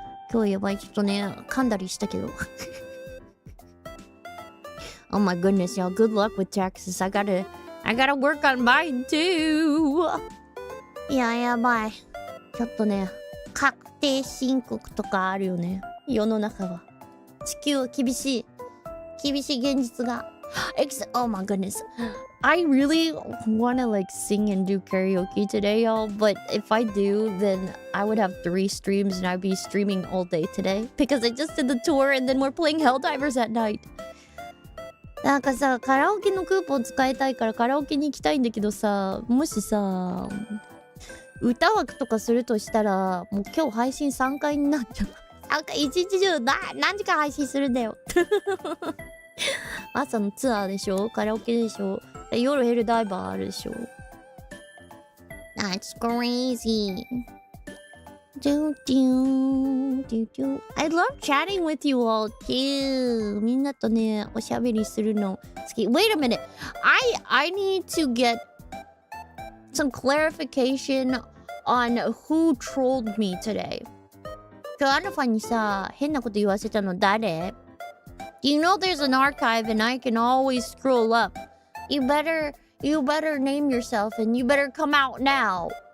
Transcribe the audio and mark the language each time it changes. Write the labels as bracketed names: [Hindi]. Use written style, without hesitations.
[Japanese] 今日やばい。ちょっとね、噛んだりしたけど。 [English] Oh my goodness, y'all. Good luck with taxes. I gotta work on mine too. [Japanese] いや、やばい。ちょっとね、確定申告とかあるよね。世の中は。地球は厳しい。厳しい現実が。 [English] Oh my goodness. I really wanna like sing and do karaoke today, y'all. But if I do, then I would have 3 streams and I'd be streaming all day today. Because I just did the tour and then we're playing Helldivers at night. [Japanese] なんかさ、カラオケのクーポン使いたいからカラオケに行きたいんだけどさ、もしさ、歌枠とかするとしたら、もう今日配信3回になっちゃう。なんか一日中何時間配信するんだよ。朝のツアーでしょ、カラオケでしょ、夜ヘルダイバーあるでしょ。 [English] That's crazy. Do do do do. I love chatting with you all too. [Japanese] みんなとね、おしゃべりするの好き。 [English] Wait a minute. I need to get some clarification on who trolled me today. [Japanese] 今日アルファにさ、変なこと言わせたの誰？ [English] You know there's an archive and I can always scroll up. You better name yourself and you better come out now.